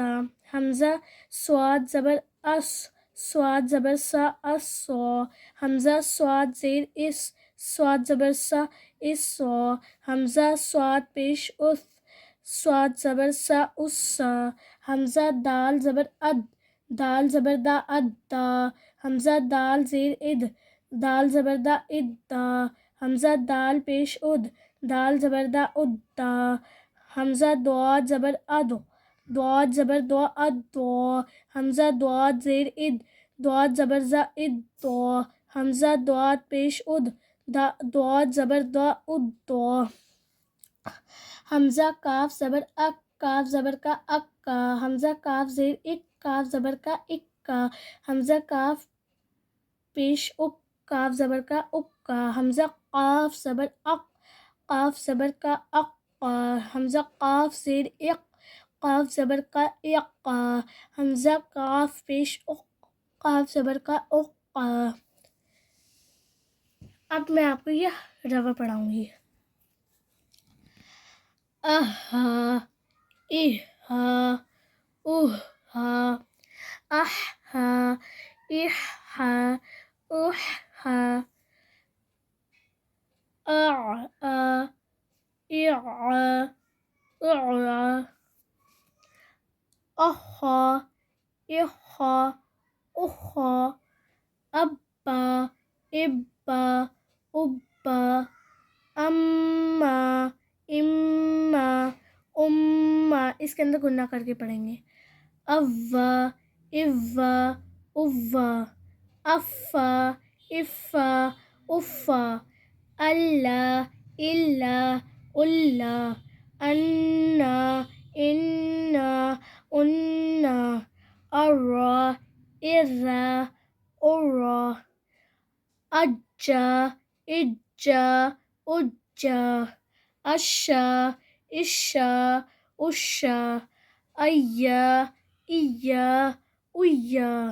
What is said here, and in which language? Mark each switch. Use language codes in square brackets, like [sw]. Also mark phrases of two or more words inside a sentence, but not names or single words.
[ur] حمزہ سواد زبر اس, سواد زبر سا, اس سو. حمزہ سواد زیر اس, سواد زبر سا, اس سو. حمزہ سواد پیش اس, سواد زبر سا, اس سا. حمزہ دال زبر اد, دال زبر دا, اد دا. حمزہ دال زیر اد, دال زبر دا, اد دا. حمزہ دال پیش اد, دال زبر دا, اد دا. حمزہ دعاد زبر اد, دعاد زبر دو, اد دو. حمزہ دعاد زیر اد, دعاد زبر زا, اد دو. حمزہ دعاد پیش اد, دعاد زبر دا, اد دو. حمزہ کاف زبر اک, کاف زبر کا, اک کا. حمزہ کاف زیر اک, کاف زبر کا, اک کا. حمزہ کاف پیش اک, کاف زبر کا, اک کا. حمزہ قاف زبر اق, قاف زبر کا, اق کا. حمزہ قاف زیر اق, قاف زبر کا, اق کا. حمزہ قاف پیش اق, قاف زبر کا, اق کا. اب میں آپ کو یہ روا پڑھاؤں گی. [ar] اہا, اہا, اوہا, احا, احا, احا. اعا, اعا, اعا. اخا, اخا, اخا. ابا, ابا, ابا. اما, اما, اما. [ur] اس کے اندر گنہ کر کے پڑھیں گے. [ar] اوا, اوا, اوا. افا, افا, افا. اللہ, اللہ, اللہ. انا, إنا أنا أرى إرى أرى أجا إجا أجا أشا إشا أشا أيا إيا أيا